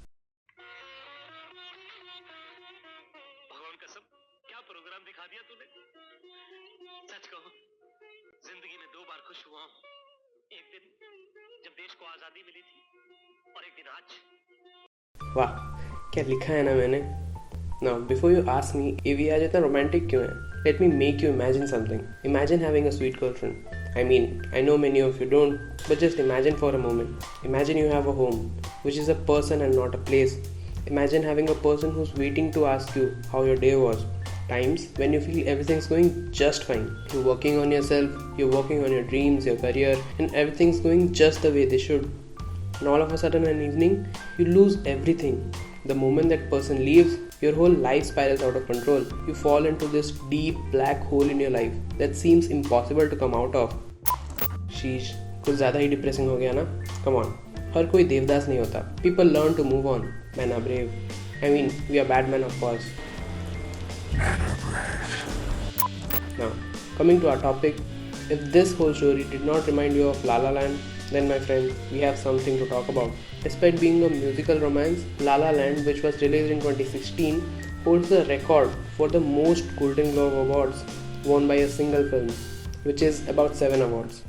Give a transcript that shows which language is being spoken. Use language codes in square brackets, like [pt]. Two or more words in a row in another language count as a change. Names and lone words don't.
[hi] भगवान कसम, क्या प्रोग्राम दिखा दिया तूने। सच कहो, जिंदगी में दो बार खुश हुआ हूँ। एक दिन जब देश को आजादी मिली थी, और एक दिन आज। वाह, क्या लिखा है ना मैंने। [en] Now, before you ask me if [hi] ये आज इतना romantic क्यों है, [en] let me make you imagine something. Imagine having a sweet girlfriend. I mean, I know many of you don't, but just imagine for a moment. Imagine you have a home, which is a person and not a place. Imagine having a person who's waiting to ask you how your day was. Times when you feel everything's going just fine. You're working on yourself, you're working on your dreams, your career, and everything's going just the way they should. And all of a sudden, an evening, you lose everything. The moment that person leaves, your whole life spirals out of control. You fall into this deep black hole in your life that seems impossible to come out of. [hi] शीश, कुछ ज़्यादा ही डिप्रेसिंग हो गया ना? [en] Come on, [hi] हर कोई देवदास नहीं होता. [en] People learn to move on. Men are brave. I mean, we are bad men of course. Now, coming to our topic, if this whole story did not remind you of La La Land, then my friend, we have something to talk about. Despite being a musical romance, La La Land, which was released in 2016, holds the record for the most Golden Globe Awards won by a single film, which is about 7 awards.